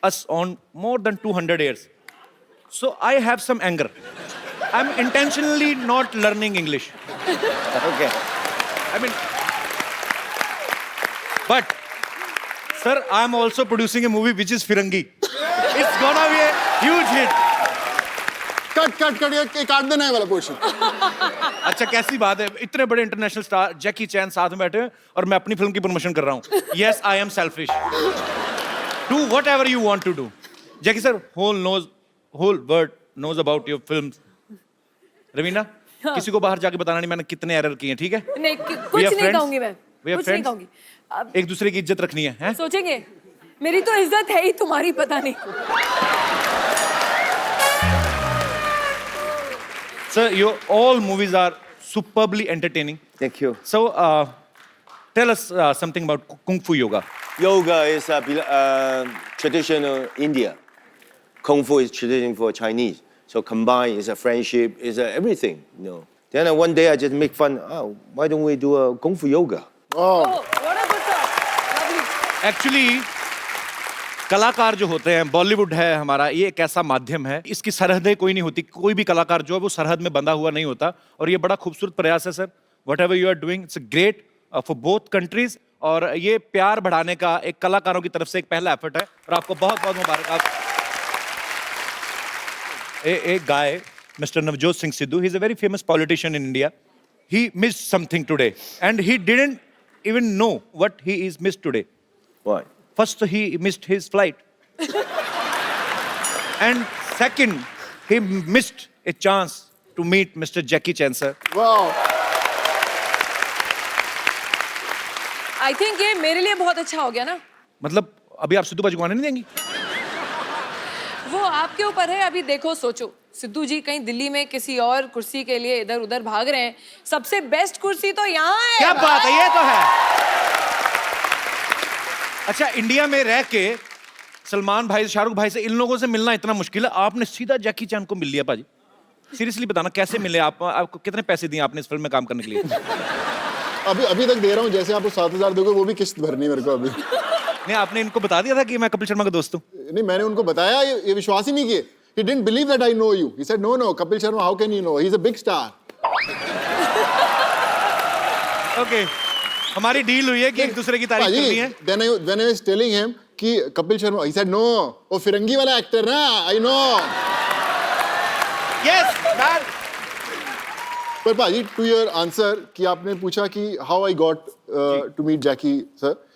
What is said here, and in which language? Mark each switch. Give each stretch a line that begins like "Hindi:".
English: us on more than 200 years. So I have some anger. I'm intentionally not learning English. Okay. I mean, but, sir, I'm also producing a movie which is Firangi. It's gonna be a huge hit.
Hindi: Cut, ये काट देना है वाला portion. अच्छा कैसी बात है इतने बड़े इंटरनेशनल स्टार जैकी चैन साथ में बैठे हैं और मैं अपनी फिल्म की प्रमोशन कर रहा हूँ.
English: Yes, I am selfish. Do whatever you want to do. Jackie sir, whole world knows about your films.
Hindi: Raveena, किसी को बाहर जाके बताना नहीं मैंने कितने एरर किए हैं, ठीक है? नहीं कुछ नहीं कहूंगी मैं. कुछ नहीं कहूंगी. एक दूसरे की इज्जत रखनी है, हैं? सोचेंगे मेरी तो इज्जत है ही तुम्हारी पता नहीं.
English: Sir, your all movies are superbly entertaining. Thank you. So, tell us something about Kung Fu Yoga. Yoga is traditional India. Kung Fu is traditional for Chinese. So combined is a friendship, is a everything, you know. Then one day I just make fun. Oh, why don't we do a Kung Fu Yoga? Oh, what a good thought. Lovely.
Hindi: Actually, कलाकार जो होते हैं बॉलीवुड है हमारा ये एक ऐसा माध्यम है इसकी सरहदें कोई नहीं होती कोई भी कलाकार जो है वो सरहद में बंधा हुआ नहीं होता और ये बड़ा खूबसूरत प्रयास है sir
English: whatever you are doing it's great for both countries
Hindi: और ये प्यार बढ़ाने का एक कलाकारों की तरफ से एक पहला एफर्ट है और आपको बहुत बहुत मुबारक.
English: एक guy mister Navjot Singh Sidhu he is a very famous politician in India he missed something today and he didn't even know what he is missed today. What? First, he missed his flight. And second, he missed a chance to meet Mr. Jackie Chan, sir. Wow. I think
Hindi: ये मेरे लिए बहुत अच्छा हो गया ना. मतलब अभी आप सिद्धू बाजी को आने नहीं देंगी? वो आपके ऊपर है. अभी देखो सोचो सिद्धू जी कहीं दिल्ली में किसी और कुर्सी के लिए इधर उधर भाग रहे हैं. सबसे बेस्ट कुर्सी तो यहाँ है. क्या बात है ये तो है. अच्छा इंडिया में रह के सलमान भाई शाहरुख भाई से इन लोगों से मिलना इतना मुश्किल है आपने सीधा जैकी चैन को मिल लिया पाजी. सीरियसली बताना कैसे मिले आपको कितने पैसे दिए आपने इस फिल्म में काम करने के लिए? अभी तक दे रहा हूँ जैसे आपको 7,000 दोगे वो भी किस्त भरनी मेरे को अभी. नहीं आपने इनको बता दिया था कि मैं कपिल शर्मा का दोस्त हूँ? नहीं मैंने उनको बताया ये विश्वास ही नहीं किए.
English: He didn't believe that I know you. He said no Kapil Sharma how can you know? He's a big star. Okay.
Hindi: हमारी डील हुई है कि एक दूसरे की तारीफ करनी है.
English: When I was telling him कि Kapil Sharma, he said no,
Hindi: वो फिरंगी वाला एक्टर ना,
English: I know. Yes, man.
Hindi: पर पाजी
English: to your answer
Hindi: कि आपने पूछा कि
English: how I got to meet Jackie sir.